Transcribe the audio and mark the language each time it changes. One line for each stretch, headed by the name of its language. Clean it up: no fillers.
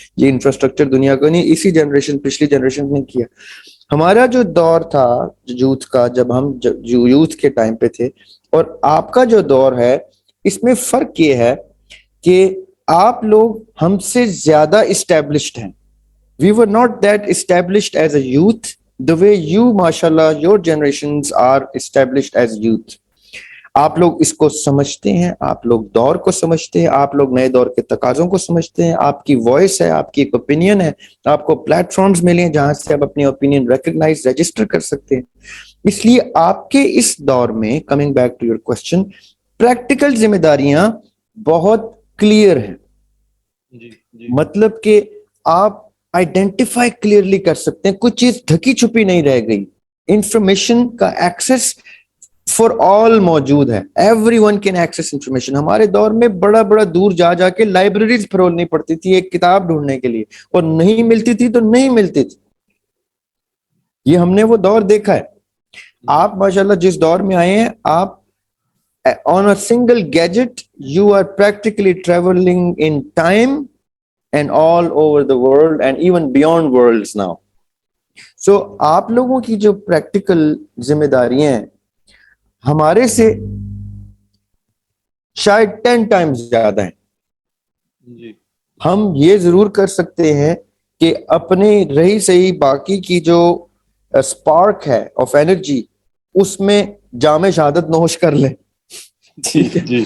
Urdu: یہ انفراسٹرکچر دنیا کو نہیں, اسی جنریشن پچھلی جنریشن نے کیا. ہمارا جو دور تھا یوتھ کا, جب ہم یوتھ کے ٹائم پہ تھے, اور آپ کا جو دور ہے اس میں فرق یہ ہے کہ آپ لوگ ہم سے زیادہ اسٹیبلشڈ ہیں.
English: We were not that established as a youth the way you, mashallah, your generations are established as youth.
Urdu: آپ لوگ اس کو سمجھتے ہیں, آپ لوگ دور کو سمجھتے ہیں, آپ لوگ نئے دور کے تقاضوں کو سمجھتے ہیں, آپ کی وائس ہے, آپ کی ایک اوپینین ہے, آپ کو پلیٹ فارمز ملے ہیں جہاں سے آپ اپنی اوپینین ریکگنائز رجسٹر کر سکتے ہیں. اس لیے آپ کے اس دور میں,
English: coming back to your question,
Urdu: practical ذمہ داریاں بہت کلیئر ہیں. جی جی مطلب کہ آپ آئیڈینٹیفائی کلیئرلی کر سکتے ہیں, کچھ چیز ڈھکی چھپی نہیں رہ گئی. انفارمیشن کا ایکسس فار آل موجود ہے,
English: Everyone can access information.
Urdu: ہمارے دور میں بڑا بڑا دور جا جا کے لائبریریز پھرولنی پڑتی تھی ایک کتاب ڈھونڈنے کے لیے, اور نہیں ملتی تھی تو نہیں ملتی تھی. یہ ہم نے وہ دور دیکھا ہے. آپ ماشاءاللہ جس دور میں آئے ہیں, آپ
English: on a single gadget you are practically traveling in time and all over the world and even beyond worlds now.
Urdu: So آپ لوگوں کی جو پریکٹیکل ذمہ داریاں ہیں ہمارے سے شاید 10 ٹائمز زیادہ ہیں. جی ہم یہ ضرور کر سکتے ہیں کہ اپنے رہی صحیح باقی کی جو اسپارک ہے آف انرجی اس میں جام شہادت نوش کر لیں, ٹھیک ہے,